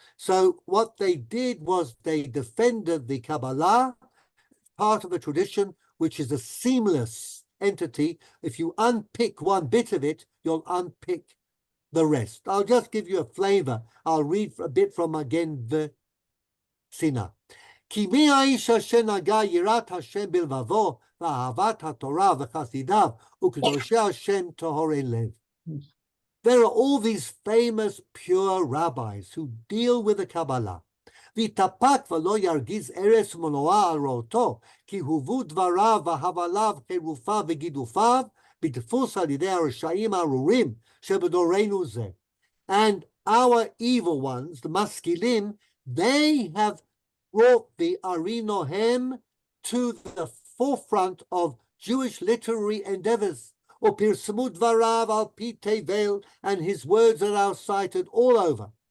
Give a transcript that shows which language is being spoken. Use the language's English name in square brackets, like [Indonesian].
[English] So what they did was they defended the Kabbalah, part of the tradition, which is a seamless entity. If you unpick one bit of it, you'll unpick the rest. I'll just give you a flavor. I'll read a bit from Magen V'Tzina. [Hebrew] כי מי האיש אשר נגע יראת השם בלבבו ואהבת התורה וחסידיו וקדושי השם טהורי לב. [English] There are all these famous pure rabbis who deal with the Kabbalah. [Hebrew] ויתאפק ולא ירגיז ארץ ומנועה על ראותו, כי הובאו דבריו והבליו חירופיו וגידופיו בדפוס על ידי הרשעים הארורים שבדורנו זה. [English] And our evil ones, the maskilim, they have brought the Ari Nohem to the forefront of Jewish literary endeavors. [Hebrew] Upirsamu dvarav al pi tevel, [English] and his words are now cited all over.